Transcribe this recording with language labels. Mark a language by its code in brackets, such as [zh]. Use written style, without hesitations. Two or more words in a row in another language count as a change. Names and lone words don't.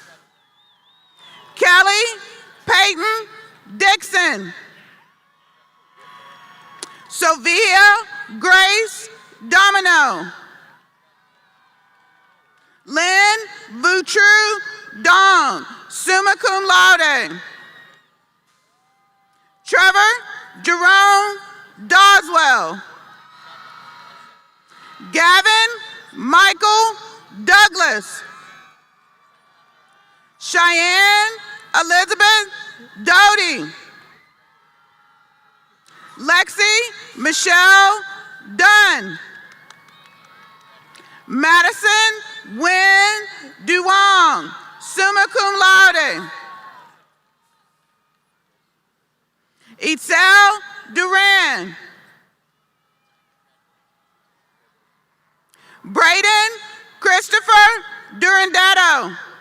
[en] Kelly Peyton Dixon. Sophia Grace Domino. Lynn Vutru Dong, [la] summa cum laude. [en] Trevor Jerome Doswell. Gavin Michael Douglas. Cheyenne Elizabeth Doty. Lexi Michelle Dunn. Madison Wynn Duong, [la] summa cum laude. [en] Itzel Duran. Braden Christopher Durandetto.